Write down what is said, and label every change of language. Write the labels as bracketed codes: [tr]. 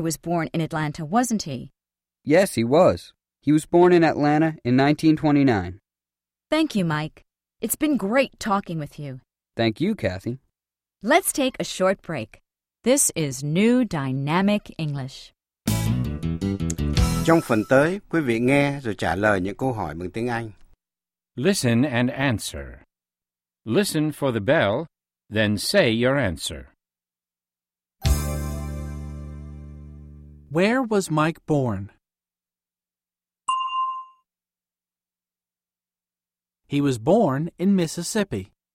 [en] was born in Atlanta, wasn't he? Yes, he was. He was born in Atlanta in 1929. Thank you, Mike. It's been great talking with you. Thank you, Kathy. Let's take a short break. This is New Dynamic English. [vi] Trong phần tới, quý vị nghe rồi trả lời những câu hỏi bằng tiếng Anh. [en] Listen and answer. Listen for the bell, then say your answer. Where was Mike born? He was born in Mississippi.